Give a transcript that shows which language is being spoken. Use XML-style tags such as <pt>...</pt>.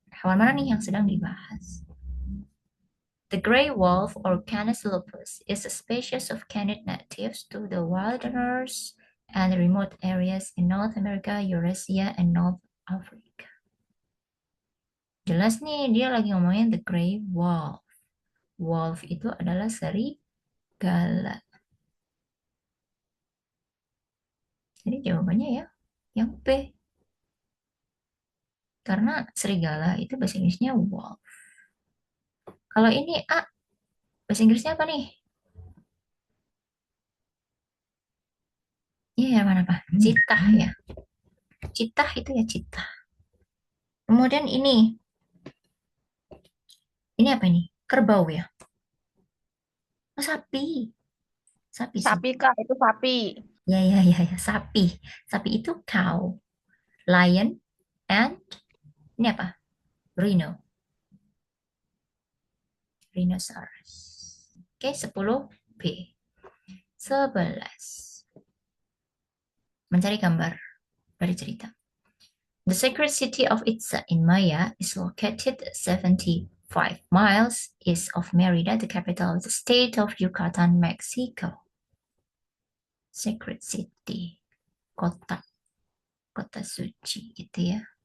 <id>Hewan mana nih yang sedang dibahas?</id> <en>The gray wolf or Canis lupus is a species of canid natives to the wilderness and remote areas in North America, Eurasia, and North Africa.</en> <id>Jelas nih, dia lagi ngomongin the gray wolf. Wolf itu adalah serigala. Jadi jawabannya ya, yang B. Karena serigala itu bahasa Inggrisnya wolf. Kalau ini A, bahasa Inggrisnya apa nih? Iya, yang mana Pak? Citah ya. Citah itu ya citah. Kemudian ini apa ini? Kerbau ya? Oh, sapi. Sapi sih. Sapi, Kak, itu sapi. Ya, ya, ya, ya. Sapi. Sapi itu cow. Lion and ini apa? Rhino. Rhinoceros. Oke, 10 B. 11. Mencari gambar dari cerita.</id> <en>The sacred city of Itza in Maya is located 75 miles east of Merida, the capital of the state of Yucatan, Mexico.</en> <id>Sacred city, kota, kota suci gitu ya.</id>